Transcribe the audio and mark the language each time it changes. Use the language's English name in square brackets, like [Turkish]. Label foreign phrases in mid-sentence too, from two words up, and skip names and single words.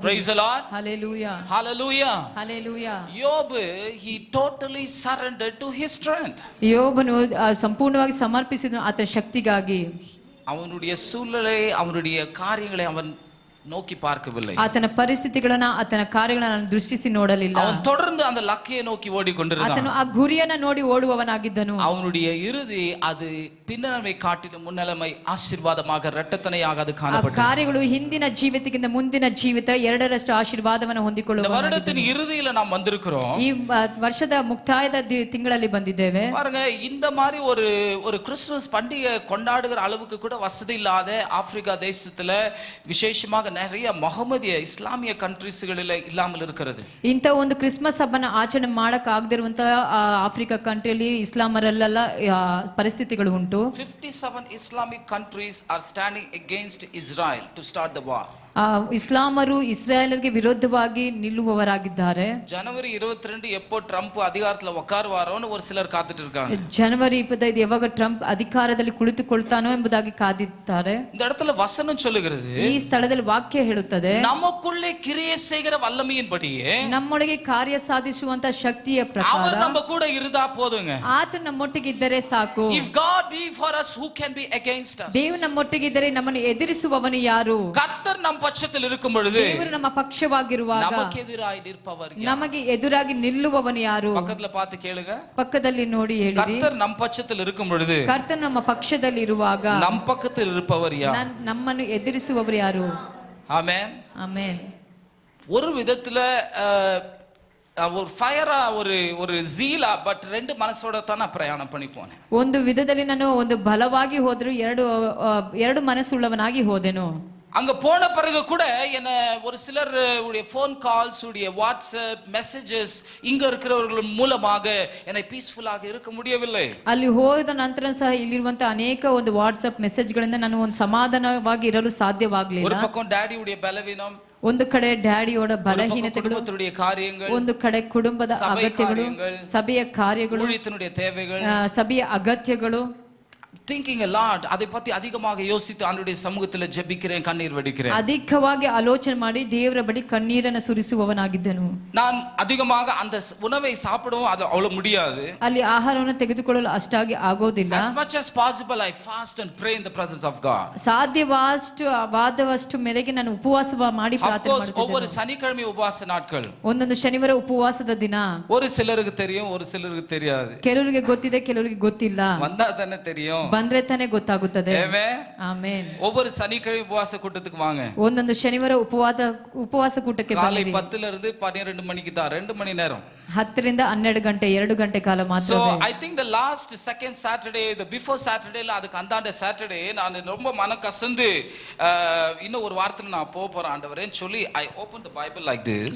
[English] praise the Lord, [Kannada] ಹಲ್ಲೆಲೂಯಾ, [English] hallelujah. [Kannada] ಹಲ್ಲೆಲೂಯಾ. ಯೋಬ್, [English] he totally surrendered to his strength. [Kannada] ಯೋಬನು ಸಂಪೂರ್ಣವಾಗಿ ಸಮರ್ಪಿಸಿದನು ಆತನ ಶಕ್ತಿಗಾಗಿ. [Tamil] அவனுடைய சூழ்நிலை, அவனுடைய காரியங்களை அவன் நோக்கி பார்க்கவில்லை, [Kannada] ಆತನ ಪರಿಸ್ಥಿತಿಗಳನ್ನ, ಆತನ ಕಾರ್ಯಗಳನ್ನ ದೃಷ್ಟಿಸಿ ನೋಡಲಿಲ್ಲ. [Tamil] அவன் தொடர்ந்து அந்த லக்கையை நோக்கி ஓடிக்கொண்டிருந்தான். [Kannada] ಆತನು ಆ ಗುರಿಯನ್ನ ನೋಡಿ ಓಡುವವನಾಗಿದ್ದನು. [Tamil] அவனுடைய இறுதி அது பின்னலமை காட்டிலும் முன்னலமை ஆசீர்வாதமாக இரட்டத்தனையாக அது [Kannada] ಆ [Tamil] காணப்பட்டது. [Kannada] ಕಾರ್ಯಗಳು ಹಿಂದಿನ ಜೀವಿತಕ್ಕಿಂತ ಮುಂದಿನ ಜೀವಿತ ಎರಡರಷ್ಟು ಆಶೀರ್ವಾದವನ್ನು [Tamil] இந்த [Kannada] ಹೊಂದಿಕೊಳ್ಳುವ [Tamil] வருடத்தின் இறுதியில நாம் வந்திருக்கிறோம். [Kannada] ಈ ವರ್ಷದ ಮುಕ್ತಾಯದ ತಿಂಗಳಲ್ಲಿ ಬಂದಿದ್ದೇವೆ. [Tamil] பாருங்க, இந்த மாதிரி ஒரு கிறிஸ்துமஸ் பண்டிகை கொண்டாடுகிற அளவுக்கு கூட வசதி இல்லாத ஆப்பிரிக்கா தேசத்துல, விசேஷமாக நிறைய முகமதிய இஸ்லாமிய கண்ட்ರೀಸ್களில இல்லாமல் இருக்கிறது. [Kannada] ಇಂಥ ಒಂದು ಕ್ರಿಸ್ಮಸ್ ಹಬ್ಬನ ಆಚರಣೆ ಮಾಡಕ್ ಆಗದಿರುವಂತ ಆಫ್ರಿಕಾ ಕಂಟ್ರಿಯಲ್ಲಿ ಇಸ್ಲಾಮರಲ್ಲೆಲ್ಲ ಪರಿಸ್ಥಿತಿಗಳು ಉಂಟು. [English] 57 Islamic countries are standing against Israel to start the war. [Kannada] ಇಸ್ಲಾಮರು ಇಸ್ರಾಯೇಲರಿಗೆ ವಿರೋಧವಾಗಿ ನಿಲ್ಲುವವರಾಗಿದ್ದಾರೆ. [Tamil] ಜನವರಿ 22 எப்போ ட்ரம்ப் அதிகாரத்துல உட்காருவாரோன்னு ஒரு சிலர் காத்துட்டு இருக்காங்க. [Kannada] ಜನವರಿ 25 ಯಾವಾಗ ಟ್ರಂಪ್ ಅಧಿಕಾರದಲ್ಲಿ ಕುಳಿತುಕೊಳ್ತಾನೋ ಎಂಬುದಾಗಿ ಕಾದಿದ್ದಾರೆ. [Tamil] இந்த இடத்துல வசனம் சொல்லுகிறது, [Kannada] ಈ ಸ್ಥಳದಲ್ಲಿ ವಾಕ್ಯ ಹೇಳುತ್ತದೆ, [Tamil] நமக்குள்ளே கிரியை செய்கிற வல்லமையின்படியே, [Kannada] ನಮ್ಮೊಳಗೆ ಕಾರ್ಯ ಸಾಧಿಸುವಂತ ಶಕ್ತಿಯ ಪ್ರಕಾರ [Tamil] அவர் நம்ம கூட இருந்தா போதுங்க. [Kannada] ಆತನು ನಮ್ಮೊಟ್ಟಿಗಿದ್ದರೆ ಸಾಕು. [English] If God be for us, who can be against us? [Kannada] ದೇವರು ನಮ್ಮೊಟ್ಟಿಗಿದ್ದರೆ ನಮ್ಮನ್ನು ಎದುರಿಸುವವನು ಯಾರು? [Tamil] கர்த்தர் நம் பட்சத்தில் இருக்கும் பொழுது [Kannada] ದೇವರು ನಮ್ಮ ಪಕ್ಷವಾಗಿರುವಾಗ [Tamil] நமக்கு எதிராய் நிற்பவர் யார்? [Kannada] ನಮಗೆ ಎದುರಾಗಿ ನಿಲ್ಲುವವನು ಯಾರು? [Tamil] பக்கத்துல பார்த்து கேளுங்க. [Kannada] ಪಕ್ಕದಲ್ಲಿ ನೋಡಿ ಹೇಳಿರಿ, [Tamil] கர்த்தர் நம் பட்சத்தில் இருக்கும் பொழுது [Kannada] ಕರ್ತನು ನಮ್ಮ ಪಕ್ಷದಲ್ಲಿ ಇರುವಾಗ [Tamil] நம் பக்கத்தில் இருப்பவர் யார்? [Kannada] ನಮ್ಮನ್ನು ಎದುರಿಸುವವರು ಯಾರು? [Tamil] ஆமென், [Kannada] ಆಮೆನ್. [Tamil] ஒரு விதத்துல ஒரு ஃபயரா ஒரு ஜீலா, பட் ரெண்டு மனசோட தான் நான் பிரயாணம் பண்ணி போனேன். [Kannada] ಒಂದು ವಿಧದಲ್ಲಿ ನಾನು ಒಂದು ಬಲವಾಗಿ ಹೋದ್ರು, ಎರಡು ಮನಸ್ಸುಳ್ಳವನಾಗಿ ಹೋದೆನು. [Tamil] அங்க போன பிறகு கூட என்ன ஒரு சிலர் உடைய [English] phone calls [Tamil] உடைய [English] WhatsApp messages [Tamil] இங்க இருக்கிறவர்கள் மூலமாக என்னை பீஸ்ஃபுல்லாக இருக்க முடியவில்லை. [Kannada] ಅಲ್ಲಿ ಹೋದ ನಂತರ ಸಹ ಇಲ್ಲಿರುವಂತ ಅನೇಕ ಒಂದು [English] WhatsApp messages [Kannada] ನಾನು ಒಂದು ಸಮಾಧಾನವಾಗಿ ಇರಲು ಸಾಧ್ಯವಾಗಲಿಲ್ಲ. [Tamil] ஒரு பக்கம் டாடி உடைய பலவீனம், [Kannada] ಒಂದು ಕಡೆ ಡ್ಯಾಡಿಯೋட ಬಲಹೀನತೆಗಳು, [Tamil] குடும்பத்துடைய காரியங்கள், [Kannada] ಒಂದು ಕಡೆ ಕುಟುಂಬದ ಅಗತ್ಯಗಳು, ಸಭೆಯ ಕಾರ್ಯಗಳು, [Tamil] ஊழியத்தினுடைய தேவைகள், [Kannada] ಸಭೆಯ ಅಗತ್ಯಗಳು. [English] thinking a lot. [Tamil] அதை பத்தி அதிகமாக யோசித்து ஆண்டவருடைய சமூகத்தில் ஜெபிக்கிறேன், கண்ணீர் வடிக்கிறேன். [Kannada] ಅಧಿಕವಾಗಿ ಆಲೋಚನೆ ಮಾಡಿ ದೇವರ ಬಳಿ ಕಣ್ಣೀರನ್ನು ಸುರಿಸುವವನಾಗಿದ್ದನು. [Tamil] நான் அதிகமாக அந்த உணவை சாப்பிடவும் அது அவ்வளவு முடியாது. [Kannada] ಅಲ್ಲಿ ಆಹಾರವನ್ನು ತೆಗೆದುಕೊಳ್ಳಲು ಅಷ್ಟಾಗಿ ಆಗೋದಿಲ್ಲ. [English] As much as possible I fast and pray in the presence of God. [Kannada] ಸಾಧ್ಯವಾದಷ್ಟು ಮೇರೆಗೆ ನಾನು ಉಪವಾಸ ಮಾಡಿ ಪ್ರಾರ್ಥನೆ ಮಾಡುತ್ತೇನೆ. [Tamil] ஒவ்வொரு சனிக்கிழமை உபவாச நாட்கள். [Kannada] ಒಂದೊಂದು ಶನಿವಾರ ಉಪವಾಸದ ದಿನ. [Tamil] ஒரு சிலருக்கு தெரியும், ஒரு சிலருக்கு தெரியாது. [Kannada] ಕೆಲವರಿಗೆ ಗೊತ್ತಿದೆ, ಕೆಲವರಿಗೆ ಗೊತ್ತಿಲ್ಲ. [Tamil] வந்தா தானே தெரியும். [Kannada] ಬಂದ್ರೆ ತಾನೇ ಗೊತ್ತಾಗುತ್ತದೆ. ಆಮೆನ್. [Tamil] ஒவ்வொரு சனிக்கிழமை உபவாச கூட்டத்துக்கு வாங்க. [Kannada] ಒಂದೊಂದು ಶನಿವಾರ ಉಪವಾಸ ಕೂಟಕ್ಕೆ [Tamil] காலை 10 ல இருந்து 12 மணிக்கு தான், 2 மணி நேரம். [Kannada] 10 ರಿಂದ 12 ಗಂಟೆ, 2 ಗಂಟೆ ಕಾಲ ಮಾತ್ರ. [English] So I think the last second Saturday, the before Saturday [Tamil] ல அதுக்கு அந்தாண்ட Saturday நான் ரொம்ப மன கசந்து இன்னும் ஒரு வாரத்துல நான் போறேன் ஆண்டவரேன்னு சொல்லி [English] I opened the Bible like this.